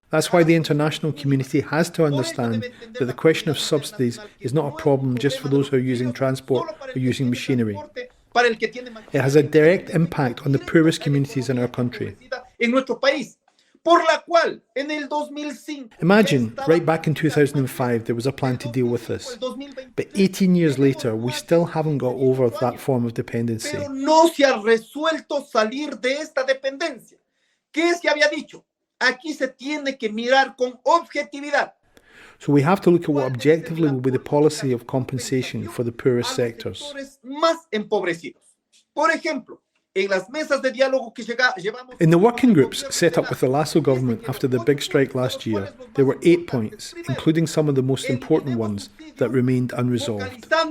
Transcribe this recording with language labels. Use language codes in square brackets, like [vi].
[en] That's why the international community has to understand that the question of subsidies is not a problem just for those who are using transport or using machinery. It has a direct impact on the poorest communities in our country. [es] En nuestro país, por la cual en el 2005... [en] Imagine, right back in 2005, there was a plan to deal with this. But 18 years later, we still haven't got over that form of dependency. [es] Pero no se ha resuelto salir de esta dependencia. ¿Qué se había dicho? Aquí se tiene que mirar con objetividad. [en] So we have to look at what objectively will be the policy of compensation for the poorest sectors. [es] Más empobrecidos. Por ejemplo, en las mesas de diálogo que llevamos... [en] In the working groups set up with the Lasso government after the big strike last year, there were 8 points, including some of the most important ones, that remained unresolved.